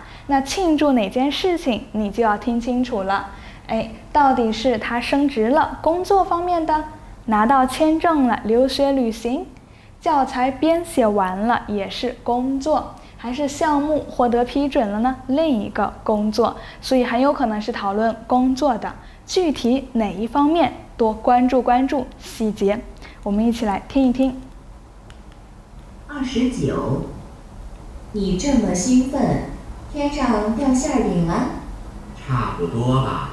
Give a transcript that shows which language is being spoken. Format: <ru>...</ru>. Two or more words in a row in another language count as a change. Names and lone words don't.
<zh>那慶祝哪件事情，你就要聽清楚了。到底是他升職了，工作方面的，拿到簽證了，留學旅行，教材編寫完了，也是工作，還是項目獲得批准了呢？另一個工作，所以很有可能是討論工作的。具體哪一方面，多關注細節。我們一起來聽一聽。 29，你這麼興奮，天上掉餡餅了？差不多吧。</zh>